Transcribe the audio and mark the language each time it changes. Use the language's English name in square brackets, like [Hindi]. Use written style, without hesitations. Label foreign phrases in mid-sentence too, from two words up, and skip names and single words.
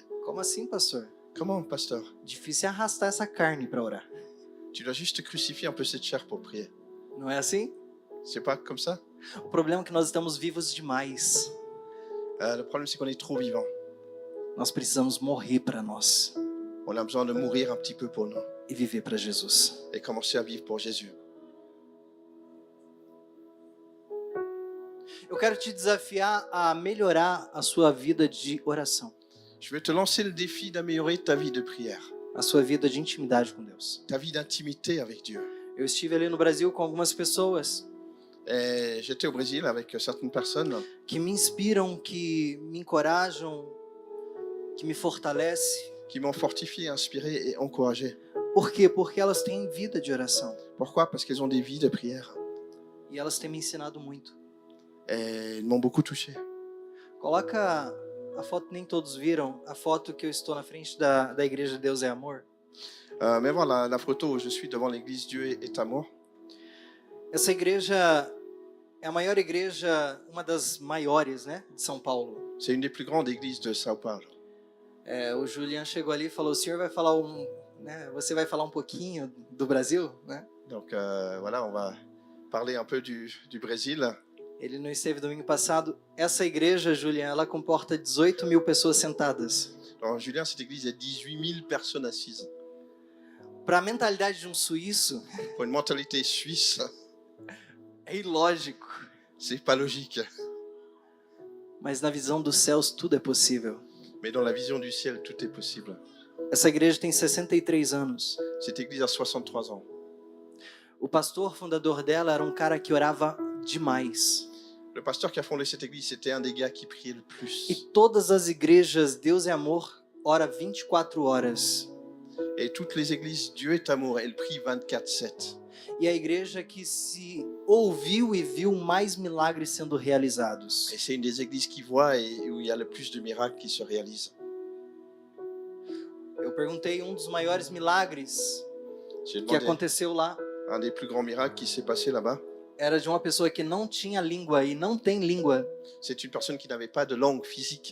[Portuguese] Como assim, pastor? [French] Comment, pasteur? [Portuguese] Difícil é arrastar essa carne para orar. [French] Tu dois juste crucifier un peu cette chair pour prier. [Portuguese] Não é assim? [French] C'est pas comme ça? [Portuguese] O problema é que nós estamos vivos demais. [French] Le problème c'est qu'on est trop vivant. [Portuguese] Nós precisamos morrer para nós [French] On a besoin de mourir un petit peu pour nous [Portuguese] e viver para Jesus. [French] et commencer à vivre pour Jésus. [Portuguese] Eu quero te desafiar a melhorar a sua vida de oração, [French] Je vais te lancer le défi d'améliorer ta vie de prière, [Portuguese] a sua vida de intimidade com Deus. [French] ta vie d'intimité avec Dieu. [Portuguese] Eu estive ali no Brasil com algumas pessoas [French] Et j'étais au Brésil avec certaines personnes [Portuguese] que me inspiram, que me encorajam, que me fortalecem. [French] qui m'ont fortifié, inspiré et encouragé. [Portuguese] Por quê? Porque elas têm vida de oração [French] Pourquoi? Parce qu'elles ont des vies de prière. [Portuguese] e elas têm me ensinado muito. [French] Et elles m'ont beaucoup touché. [Portuguese] Coloca a foto, nem todos viram, a foto que eu estou na frente da igreja Deus é Amor. [French] Mais voilà la photo où je suis devant l'église Dieu est amour. [Portuguese] Essa igreja é a maior igreja, uma das maiores, né, de São Paulo. [French] C'est une des plus grandes églises de São Paulo. [Portuguese] O Julian chegou ali e falou: o senhor vai falar você vai falar um pouquinho do Brasil, né? [French] Donc voilà, on va parler un peu du Brésil. [Portuguese] Ele não esteve domingo passado. Essa igreja, Julian, ela comporta 18 mil pessoas sentadas. [French] Alors Julien, cette église, il y a 18 000 personnes assises. [Portuguese] Para a mentalidade de um suíço, [French] Pour une mentalité suisse, [Portuguese] é ilógico. [French] c'est pas logique. [Portuguese] Mas na visão dos céus, tudo é possível. [French] Mais dans la vision du ciel, tout est possible. [Portuguese] Essa igreja tem 63 anos. [French] Cette église a 63 ans. [Portuguese] O pastor fundador dela era um cara que orava demais. [French] Le pasteur qui a fondé cette église, c'était un des gars qui priait le [Portuguese] E [French] plus. [Portuguese] todas as igrejas, Deus é Amor, ora 24 horas. [French] Et toutes les églises, Dieu est amour, elles prient 24/7. [Portuguese] E a igreja que se ouviu e viu mais milagres sendo realizados. [French] Et c'est une des églises qui voit et où il y a le plus de miracles qui se réalisent. [Portuguese] Eu perguntei um dos maiores milagres [French] J'ai [Portuguese] que [French] demandé [Portuguese] aconteceu lá. [French] un des plus grands miracles qui s'est passé là-bas. [Portuguese] Era de uma pessoa que não tinha língua e não tem língua, [French] C'est une personne qui n'avait pas de langue physique.